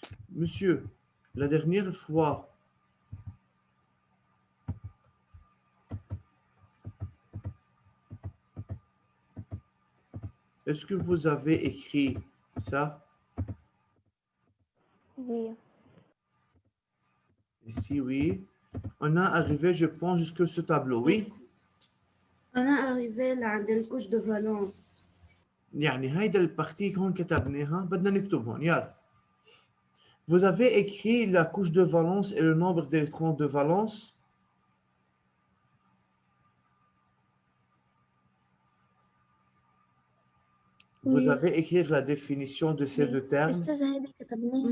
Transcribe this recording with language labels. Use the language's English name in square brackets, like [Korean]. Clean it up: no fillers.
[French] Monsieur, la dernière fois, est-ce que vous avez écrit ça? Oui. Ici, oui. On a arrivé, je pense, jusque ce tableau, oui? [Arabic] أنا arrivé لعند الكوش [French] de valence. [Arabic] يعني هيدا البارتي هون كتبناها بدنا نكتب هون يلا. [French] Vous avez écrit la couche de valence et le nombre d'électrons de valence. Vous Oui. avez écrit la définition de ces deux termes. [Arabic] أستاذ هيدا كتبناه.